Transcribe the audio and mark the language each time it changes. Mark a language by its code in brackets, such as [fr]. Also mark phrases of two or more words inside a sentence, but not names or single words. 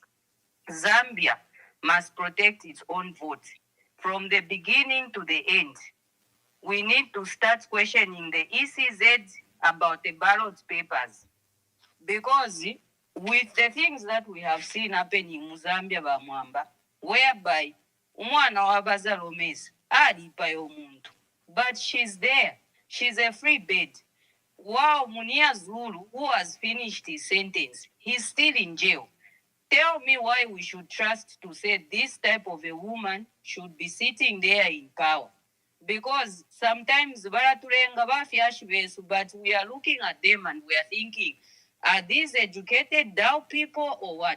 [en] Zambia must protect its own vote. From the beginning to the end, we need to start questioning the ECZ about the ballot papers. Because with the things that we have seen happening in Zambia, Bamwamba, whereby [bem] umwana wabaza Lomezi alipa yomuntu, [en] but she's there. She's a free bird. Wow, Munia Zulu, who has finished his sentence, he's still in jail. Tell me why we should trust to say this type of a woman should be sitting there in power. Because sometimes but we are looking at them and we are thinking, are these educated Dao people or what?